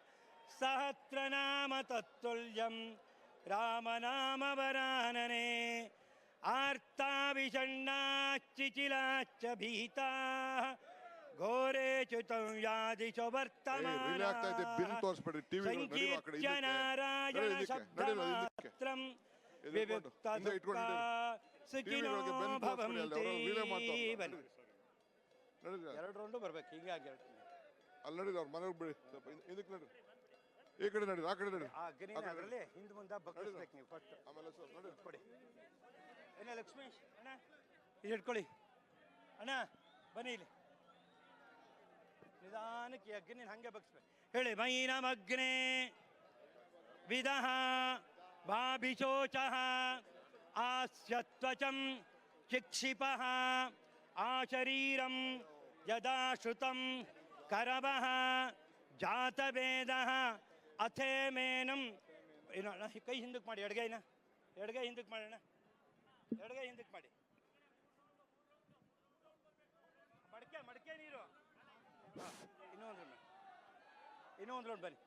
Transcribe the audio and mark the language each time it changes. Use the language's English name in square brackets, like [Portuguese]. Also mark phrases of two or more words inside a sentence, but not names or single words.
[Sanskrit] ಸಹಸ್ರನಾಮ ತತ್ತುಲ್ಯಂ ರಾಮನಾಮ ವರಾನನೆ ಆರ್ತಾವಿಷಣ್ಣಾಚ್ಚಿಚಿಲಾಚ್ಚ ಭೀತಾ ಘೋರೇ ಚ್ಯುತಂ ಯಾದಿಶು ವರ್ತಮಾನ ಸಂಕೀರ್ತ್ಯನಾರಾಯಣ ಶಬ್ದಮಾತ್ರಂ ವಿವಿಕ್ತದುಃಖ ಸುಖಿನೋ ಭವಂತಿ. [Kannada] 2 ರೌಂಡು ಬರ್ಬೇಕು. ಹೀಗಾಗಿ ಅಲ್ಲಿ ನಡೀರಿ, ಅವ್ರ ಮನೆಗೆ ಬಿಡಿ, ಇದಕ್ಕೆ ನಡ್ರಿ, ಈ ಕಡೆ ನಡೀರಿ, ಆ ಕಡೆ ನಡೀರಿ. ಅದರಲ್ಲಿ ಹಿಂದೆ ಮುಂದೆ ಬಗ್ಗಿಸ್ಬೇಕು ನೀವು ಫಸ್ಟ್. ಆಮೇಲೆ ನೋಡಿ ಕೊಡಿ. ಏನ ಲಕ್ಷ್ಮೀಶ್ ಅಣ್ಣ, ಇದು ಇಟ್ಕೊಳ್ಳಿ ಅಣ್ಣ, ಬನ್ನಿ ಇಲ್ಲಿ ನಿಧಾನಕ್ಕೆ. ಅಗ್ನಿ ಹಂಗೆ ಬಗ್ಸ್ಬೇಕು. [Sanskrit] ಹೇಳಿ, ಮೈನಮಗ್ನೇ ವಿದಃ ವಾಭಿಶೋಚಃ ಆಸ್ಯತ್ವಚಂ ಚಿಕ್ಷಿಪಃ ಆಶರೀರಂ ಯದಾ ಶ್ರುತಂ ಕರವಃ ಜಾತವೇದಃ ಅಥೇಮೇನಂ. [Kannada] ಏನೋ ಅಣ್ಣ, ಕೈ ಹಿಂದಕ್ಕೆ ಮಾಡಿ, ಎಡಗೈನ ಎಡಗೈ ಹಿಂದಕ್ಕೆ ಮಾಡೋಣ, ಎಡಗೈ ಹಿಂದಕ್ಕೆ ಮಾಡಿ. ಮಡಕೆ ನೀರು. ಇನ್ನೊಂದು ರೌಂಡ್ ಬನ್ನಿ.